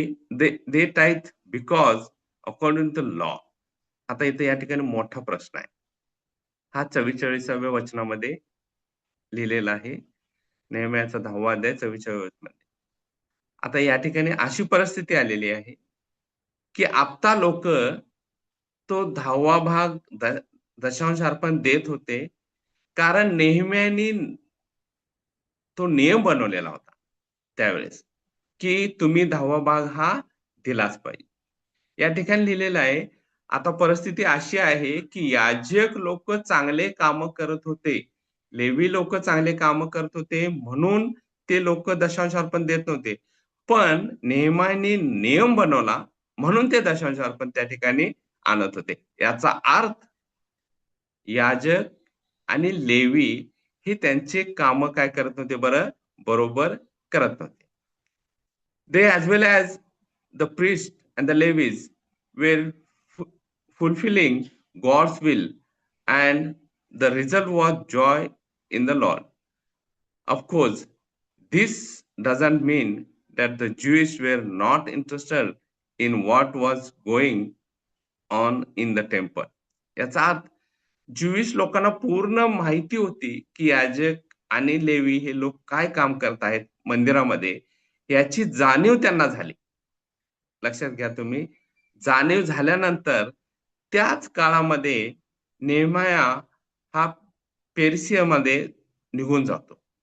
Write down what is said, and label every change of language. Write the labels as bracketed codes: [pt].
[en] They tithe because according to law. [mr] आता इथे या ठिकाणी मोठा प्रश्न आहे. हा 44व्या वचनामध्ये लिहिलेला आहे. नेहम्याचा 10वा अध्याय 44व्या वचनामध्ये. आता या ठिकाणी अशी परिस्थिती आलेली आहे की आता लोक तो 10वा भाग दशांश अर्पण देत होते कारण नेहम्यानी तो नियम बनवलेला होता त्यावेळेस की तुम्ही 10वा भाग हा दिलाच पाहिजे. या ठिकाणी लिहिलेलं आहे आता परिस्थिती अशी आहे की याजक लोक चांगले काम करत होते, लेवी लोक चांगले काम करत होते म्हणून ते लोक दशांश अर्पण देत नव्हते. पण नेहम्याने नियम बनवला म्हणून ते दशांश अर्पण त्या ठिकाणी आणत होते. याचा अर्थ याजक आणि लेवी हे त्यांचे काम काय करत नव्हते बरं, बरोबर करत नव्हते. [en] They as well as the priest and the Levites were fulfilling God's will, and the result was joy in the Lord. Of course, this doesn't mean that the Jews were not interested in what was going on in the temple. [mr] याचा अर्थ Jewish लोकांना पूर्ण माहिती होती की याजक आणि levy हे लोक काय काम करत आहेत मंदिरामध्ये, याची जाणीव त्यांना झाली. लक्षात घ्या तुम्ही, जाणीव झाल्यानंतर त्याच काळामध्ये नेहम्या हा पेर्शियामध्ये निघून जातो.